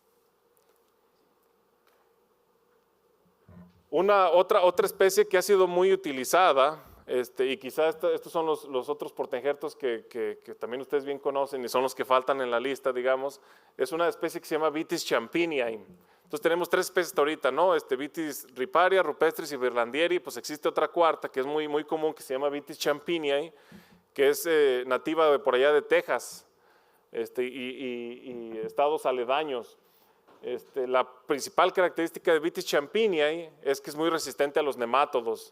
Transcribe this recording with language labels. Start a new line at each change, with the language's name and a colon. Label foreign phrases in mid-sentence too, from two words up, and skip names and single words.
Spanish: Otra especie que ha sido muy utilizada, y quizás estos son los otros portainjertos que también ustedes bien conocen y son los que faltan en la lista, digamos, es una especie que se llama Vitis champinii. Entonces tenemos tres especies ahorita, ¿no? Vitis riparia, rupestris y berlandieri. Pues existe otra cuarta que es muy común, que se llama Vitis champinii, que es nativa de por allá de Texas y estados aledaños. La principal característica de Vitis champinii es que es muy resistente a los nemátodos.